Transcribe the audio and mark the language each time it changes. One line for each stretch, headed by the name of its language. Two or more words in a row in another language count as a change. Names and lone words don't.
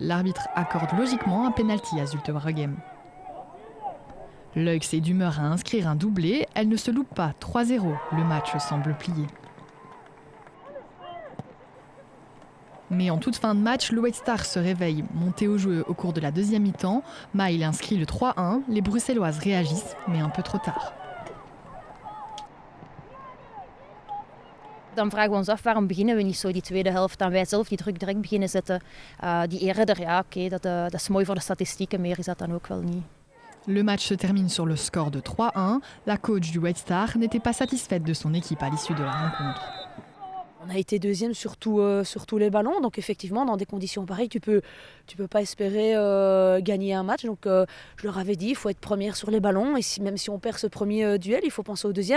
French: L'arbitre accorde logiquement un pénalty à Zulte Waregem. L'Eux est d'humeur à inscrire un doublé, elle ne se loupe pas, 3-0, le match semble plié. Mais en toute fin de match, le White Star se réveille, monté au jeu au cours de la deuxième mi-temps. Maïl inscrit le 3-1, les Bruxelloises réagissent, mais un peu trop tard.
Dutch: Dan vragen we ons af waarom beginnen we niet zo die tweede helft. Dan wij zelf die druk direct beginnen zetten. Die eerder, ja oké, dat is mooi voor de statistieken, meer is dat dan ook wel niet.
French: Le match se termine sur le score de 3-1. La coach du White Star n'était pas satisfaite de son équipe à l'issue de la rencontre. On a été deuxième sur tous les ballons, donc effectivement dans des conditions pareilles, tu peux pas espérer gagner un match. Donc je leur avais dit, il faut être première sur les ballons et même si on perd ce premier duel, il faut penser au deuxième.